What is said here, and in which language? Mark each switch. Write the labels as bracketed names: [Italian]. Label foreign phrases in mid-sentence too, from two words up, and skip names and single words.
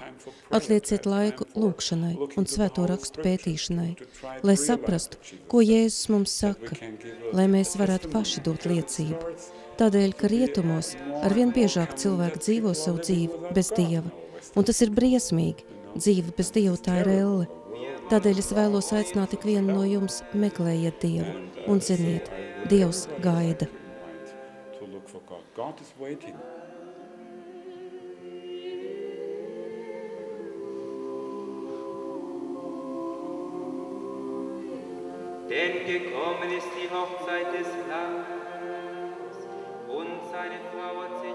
[Latvian] Atlieciet laiku lūgšanai un svēto rakstu pētīšanai, lai saprastu, ko Jēzus mums saka, lai mēs varētu paši dot liecību. Tādēļ, ka rietumos arvien biežāk cilvēki dzīvo savu dzīvi bez Dieva. Un tas ir briesmīgi. Dzīve bez Dieva tā ir elle. Tādēļ es vēlos aicināt ik vienu no jums meklējiet Dievu un ziniet, Dievs gaida. [German] Denn gekommen ist die Hochzeit des Lammes und seine Frau